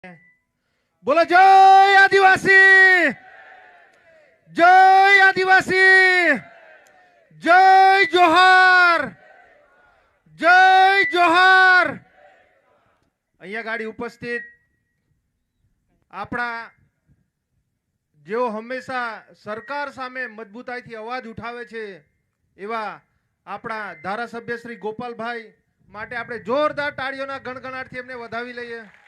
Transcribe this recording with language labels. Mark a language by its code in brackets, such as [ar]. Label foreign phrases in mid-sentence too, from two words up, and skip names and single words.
[hi] बोलो जय आदिवासी, जय आदिवासी, जय जोहार, जय जोहार। [gu] અહીંયા ગાડી ઉપસ્થિત આપણા જેઓ હંમેશા સરકાર સામે મજબૂતાઈથી અવાજ ઉઠાવે છે એવા આપણા ધારાસભ્ય શ્રી ગોપાલભાઈ માટે આપણે જોરદાર તાળીઓના ગણગણાટથી એમને વધાવી લઈએ।